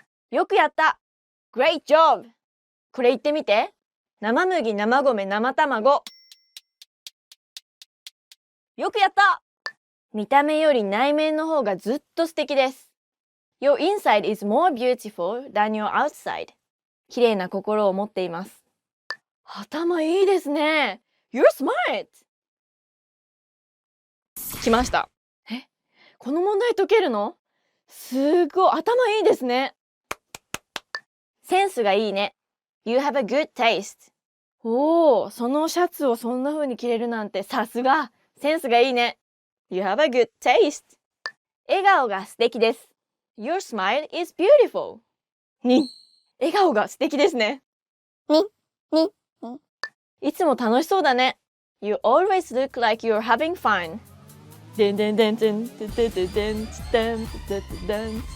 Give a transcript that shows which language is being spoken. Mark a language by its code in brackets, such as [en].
[ja] よくやった。 [en] Great job. [ja] これ言ってみて。生麦、生米、生卵。よくやった。見た目より内面の方がずっと素敵です。 [en] Your inside is more beautiful than your outside. [ja] 綺麗な心を持っています。頭いいですね。 [en] You're smart! [ja] 来ました。この問題解けるの？すごい、頭いいですね。センスがいいね。 [en] You have a good taste. [ja] おー、そのシャツをそんな風に着れるなんてさすが。センスがいいね。 [en] You have a good taste. [ja] 笑顔が素敵です。 [en] Your smile is beautiful. [ja] に、笑顔が素敵ですね。に、いつも楽しそうだね。 [en] You always look like you're having fun. でんでんでんでんでんでんでんでんでんでんでん。